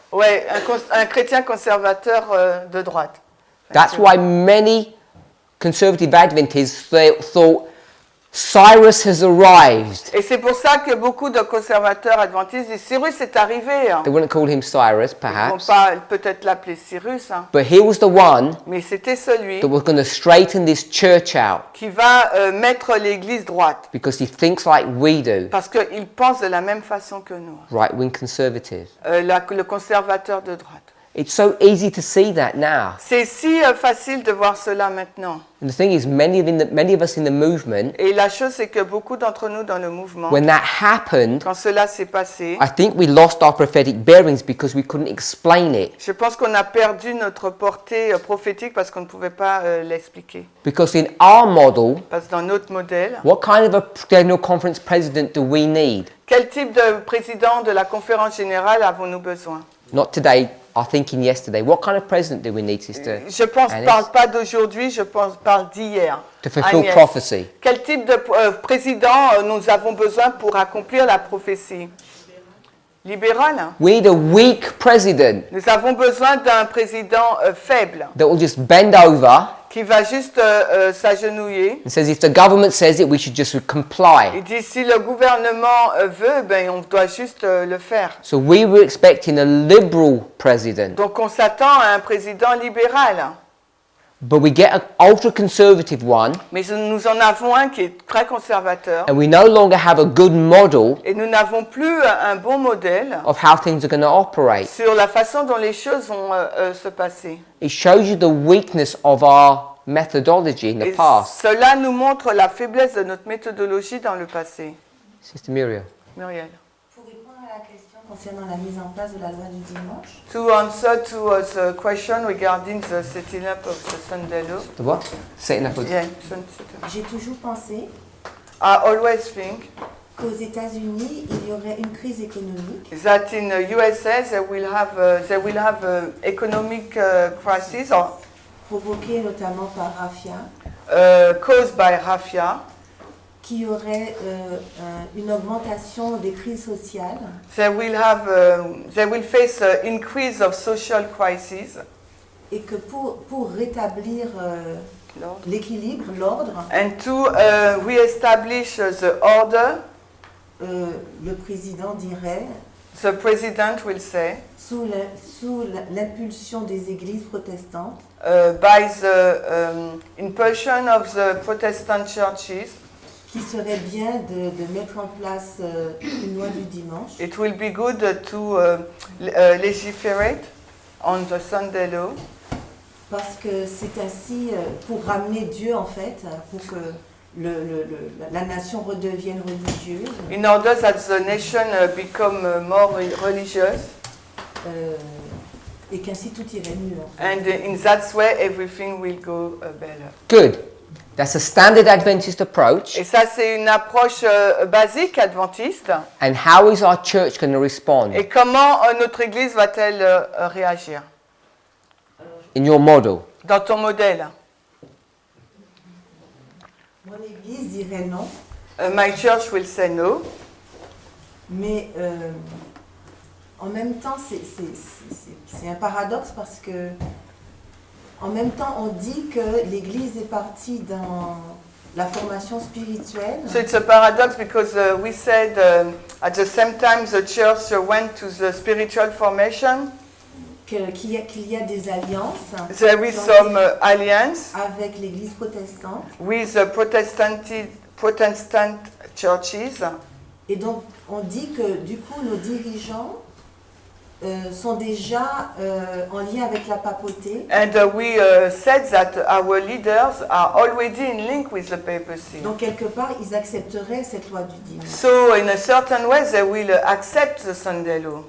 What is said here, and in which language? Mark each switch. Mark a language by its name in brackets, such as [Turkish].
[French] Ouais, un chrétien conservateur de droite. [English] That's why many conservative Adventists thought Cyrus has arrived. [French] Et c'est pour ça que beaucoup de conservateurs adventistes disent Cyrus est arrivé. [English] They wouldn't call him Cyrus, [French] Ils vont [English] perhaps, [French] pas peut-être l'appeler Cyrus, [English] but he was the one [French] mais c'était celui [English] that was going to straighten this church out [French] qui va mettre l'église droite. [English] because he thinks like we do, [French] Parce qu'il pense de la même façon que nous. [English] right-wing conservatives. [French] Le conservateur de droite. [English] It's so easy to see that now. [French] C'est si facile de voir cela maintenant. [English] And the thing is, many of us in the movement, [French] Et la chose, c'est que beaucoup d'entre nous dans le mouvement, [English] when that happened, [French] quand cela s'est passé, [English] I think we lost our prophetic bearings because we couldn't explain it. [French] je pense qu'on a perdu notre portée prophétique parce qu'on ne pouvait pas l'expliquer. [English] Because in our model, [French] Parce que dans notre modèle, [English] what kind of a general conference president do we need? [French] quel type de président de la conférence générale avons-nous besoin? [English] Not today, are thinking yesterday, what kind of president do we need, Sister [French] Je pense, [English] Alice, [French] parle pas d'aujourd'hui, je parle d'hier. [English] to fulfill [French] Agnès. [English] prophecy? [French] Quel type de président nous avons besoin pour accomplir la prophétie? Libéral? [English] We need a weak president [French] Nous avons besoin d'un président faible [English] that will just bend over [French] qui va juste s'agenouiller. [English] and says if the government says it, we should just [French] Et [English] comply. [French] dit si le gouvernement veut, ben on doit juste le faire. [English] So we were expecting a liberal president, [French] Donc on s'attend à un président libéral. [English] but we get an ultra-conservative one, [French] Mais nous en avons un qui est très conservateur. [English] and we no longer have a good model [French] Et nous n'avons plus un bon modèle [English] of how things are going to operate. [French] sur la façon dont les choses vont se passer. [English] It shows you the weakness of our methodology in the [French] Et [English] past. [French] cela nous montre la faiblesse de notre méthodologie dans le passé. [English] Sister Muriel. [French] Muriel. Pour répondre à la question concernant la mise en place de la loi du dimanche, [English] To answer to the question regarding the setting up of the Sunday law. The what? Setting up a... Yeah, [French] j'ai toujours pensé [English] I always think [French] qu'aux États-Unis, il y aurait une crise économique [English] that in the USA they will have a economic crisis or, [French] provoquée notamment par Rafia, [English] caused by Rafia. [French] qui aurait une augmentation des crises sociales [English] They will face an increase of social crises. [French] et que pour rétablir l'équilibre, l'ordre, [English] And to re-establish the order, [French] le président dirait, [English] the president will say, [French] sous l'impulsion des églises protestantes, [English] by the impulsion of the Protestant churches, [French] qu'il serait bien de mettre en place une loi du dimanche [English] it will be good to legiferate on the Sunday law, [French] parce que c'est ainsi pour ramener Dieu en fait, pour que la nation redevienne religieuse [English] in order that the nation become more religious, [French] et qu'ainsi tout irait mieux. En fait. [English] and in that way everything will go better. Good. That's a standard Adventist approach. [French] Et ça, c'est une approche basique adventiste. [English] And how is our church going to respond? [French] Et comment notre Église va-t-elle réagir [English] In your model. [French] dans ton modèle? Mon église dirait non, [English] My church will say no. [French] mais en même temps c'est un paradoxe parce que en même temps on dit que l'église est partie dans la formation spirituelle. [English] So it's a paradox because we said at the same time the church went to the spiritual formation. [French] Qu'il y a des alliances [English] There is some alliance [French] avec l'église protestante. [English] with the Protestant churches. [French] Et donc, on dit que du coup, nos dirigeants sont déjà en lien avec la papauté. [English] And we said that our leaders are already in link with the papacy. [French] Donc, quelque part, ils accepteraient cette loi du dimanche [English] So in a certain way they will accept the Sunday law.